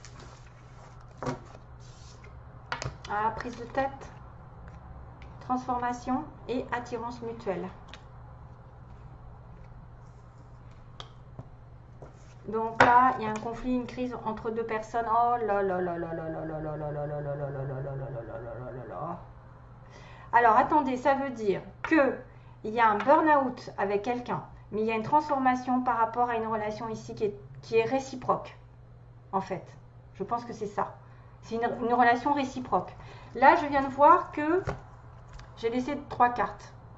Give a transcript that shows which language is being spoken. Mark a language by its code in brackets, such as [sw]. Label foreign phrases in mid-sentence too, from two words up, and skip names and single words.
[fr] Ah, prise de tête, transformation et attirance mutuelle. Donc là, il y a un conflit, une crise entre deux personnes. Oh là là là là là là là là là là là là là là là là là. Alors attendez, ça veut dire que il y a un burn-out avec quelqu'un, mais il y a une transformation par rapport à une relation ici qui est réciproque, en fait. Je pense que c'est ça. C'est une relation réciproque. Là, je viens de voir que j'ai laissé 3 cartes.